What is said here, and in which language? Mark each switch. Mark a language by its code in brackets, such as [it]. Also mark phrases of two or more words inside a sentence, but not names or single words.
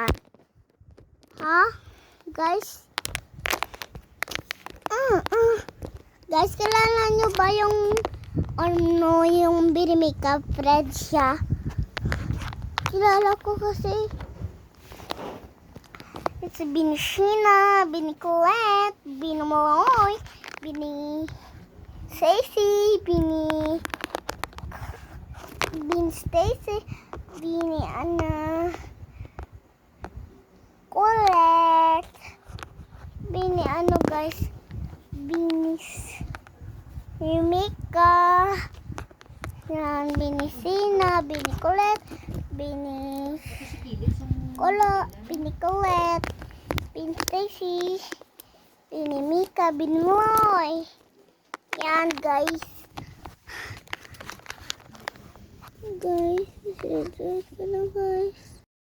[tl] Ha? Guys? Guys, kilala nyo ba yung Birimika Fred siya? Kilala ko kasi. It's Bini Sheena, Bini Colette, Bini Moroy, Bini Stacy, Bini Stacy, Bini Anna, Colette, Bini ano guys, Bini Mika, yan, Bini Sina, Bini Colette, Bini Colette, Bini Stacy, Bini Mika, Bini Roy. Yan guys. Guys, guys.